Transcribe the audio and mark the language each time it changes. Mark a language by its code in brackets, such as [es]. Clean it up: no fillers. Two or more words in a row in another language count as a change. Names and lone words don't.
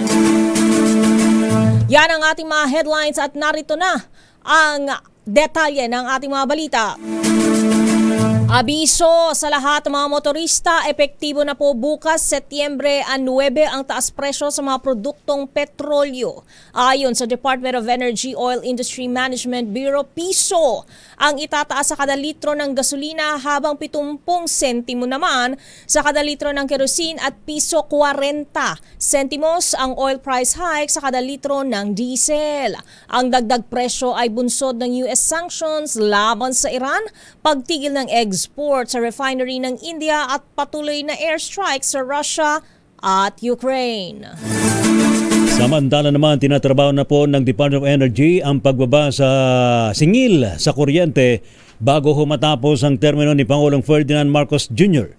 [tl] Yan ang ating mga headlines at narito na ang detalye ng ating mga balita. Abiso sa lahat ng mga motorista, epektibo na po bukas, Setyembre 9, ang taas presyo sa mga produktong petrolyo. Ayon sa Department of Energy Oil Industry Management Bureau, piso ang itataas sa kada litro ng gasolina habang 70 sentimo naman sa kada litro ng kerosene at piso 40 sentimos ang [en] oil price hike [tl] sa kada litro ng diesel. Ang dagdag presyo ay bunsod ng US sanctions laban sa Iran, pagtigil ng export sa refinery ng India at patuloy na airstrike sa Russia at Ukraine. Samantala naman, tinatrabaho na po ng Department of Energy ang pagbaba sa singil sa kuryente bago matapos ang termino ni Pangulong Ferdinand Marcos Jr.